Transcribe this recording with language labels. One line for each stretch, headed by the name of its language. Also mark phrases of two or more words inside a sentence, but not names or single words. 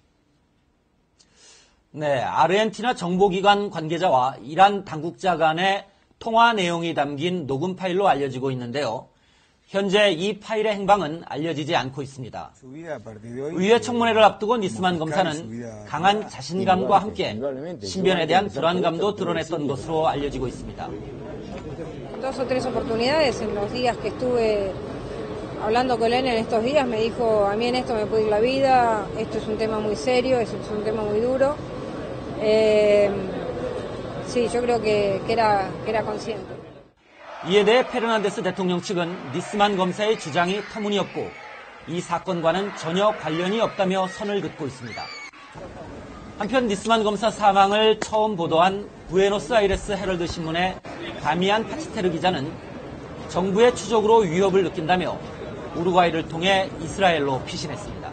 Korean: 네, 아르헨티나 정보기관 관계자와 이란 당국자 간의 통화 내용이 담긴 녹음 파일로 알려지고 있는데요. 현재 이 파일의 행방은 알려지지 않고 있습니다. 의회 청문회를 앞두고 니스만 검사는 강한 자신감과 함께 신변에 대한 불안감도 드러냈던 것으로 알려지고 있습니다.
Spanish: Dos o tres oportunidades en los días que estuve hablando con él en estos días me dijo, a mí en esto me puede ir la vida, esto es un tema muy serio, es un tema muy duro. Sí, yo creo que era consciente.
Korean: 이에 대해 페르난데스 대통령 측은 니스만 검사의 주장이 터무니없고 이 사건과는 전혀 관련이 없다며 선을 긋고 있습니다. 한편 니스만 검사 사망을 처음 보도한 부에노스아이레스 헤럴드 신문의 다미안 파치테르 기자는 정부의 추적으로 위협을 느낀다며 우루과이를 통해 이스라엘로 피신했습니다.